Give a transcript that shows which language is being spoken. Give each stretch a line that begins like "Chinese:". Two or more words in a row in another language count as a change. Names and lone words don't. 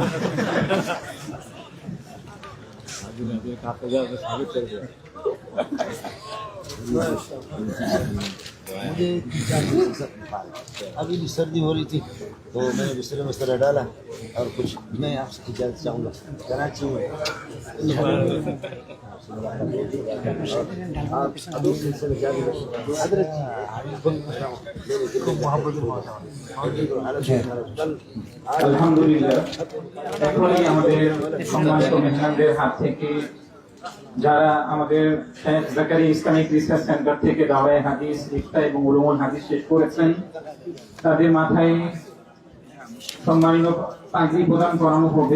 Urdu: مجھے ابھی بھی سردی ہو رہی تھی تو میں نے بستر میں سر ڈالا, اور کچھ میں آپ سے اجازت چاہوں گا. کراچی میں
Bangla: আলহামদুলিল্লাহ, এখনই আমাদের সম্মানিত মেহমানদের হাত থেকে যারা আমাদের শেখ জাকারিয়া ইসলামিক রিসার্চ সেন্টার থেকে দাওয়ায়ে হাদিস, ইফতা এবং উলুমুল হাদিস শেষ করেছেন, তাদের মাথায় সম্মানিত পাগড়ি প্রদান করানো হবে.